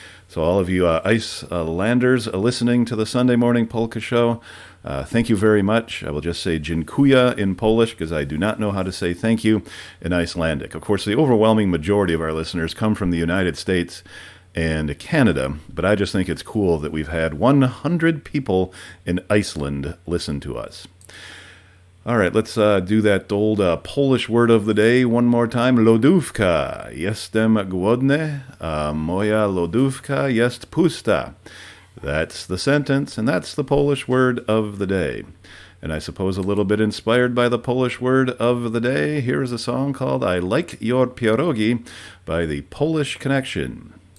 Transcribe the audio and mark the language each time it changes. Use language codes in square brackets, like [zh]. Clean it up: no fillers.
[en] So all of you Icelanders listening to the Sunday Morning Polka Show, thank you very much. I will just say dziękuję in Polish because I do not know how to say thank you in Icelandic. Of course, the overwhelming majority of our listeners come from the United States and Canada, but I just think it's cool that we've had 100 people in Iceland listen to us. All right, let's do that old Polish word of the day one more time. [pl] Lodówka. Jestem głodny. Moja lodówka jest pusta. [en] That's the sentence, and that's the Polish word of the day. And I suppose a little bit inspired by the Polish word of the day, here's a song called I Like Your Pierogi by the Polish Connection.